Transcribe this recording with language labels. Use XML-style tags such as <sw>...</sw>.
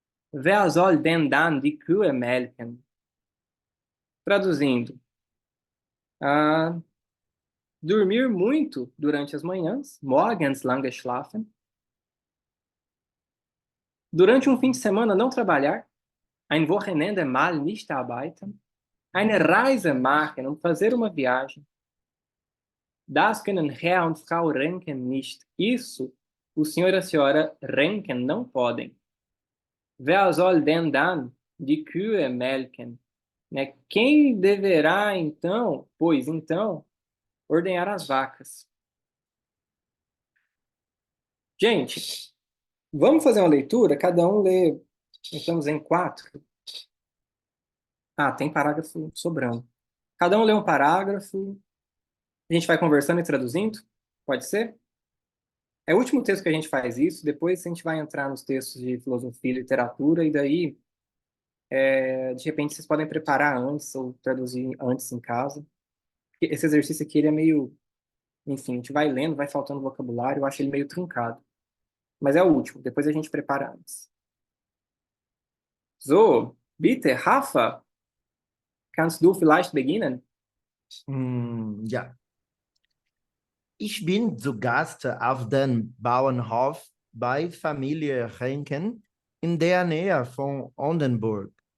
<de>Wer soll denn dann die Kühe melken?</de> <pt>Traduzindo, dormir muito durante as manhãs,</pt> <de>morgens lange schlafen.</de> <pt>Durante um fim de semana não trabalhar,</pt> <de>ein Wochenende mal nicht arbeiten. Eine Reise machen,</de> <pt>fazer uma viagem.</pt> <de>Das können Herr und Frau Renken nicht.</de> <pt>Isso, o senhor e a senhora Renken não podem.</pt> <de>Wer soll denn dann die Kühe melken?</de> <pt>Né? Quem deverá, então, pois então, ordenhar as vacas? Gente, vamos fazer uma leitura? Cada um lê, estamos em 4. Tem parágrafo sobrando. Cada um lê um parágrafo, a gente vai conversando e traduzindo? Pode ser? É o último texto que a gente faz isso, depois a gente vai entrar nos textos de filosofia e literatura, e daí, de repente, vocês podem preparar antes ou traduzir antes em casa. Esse exercício aqui, ele é meio... Enfim, a gente vai lendo, vai faltando vocabulário, eu acho ele meio truncado. Mas é o último, depois a gente prepara antes.</pt> <de>So, bitte, Rafa, kannst du vielleicht beginnen? Ja. Ich bin zu Gast auf dem Bauernhof bei Familie Renken in der Nähe von Oldenburg.</de>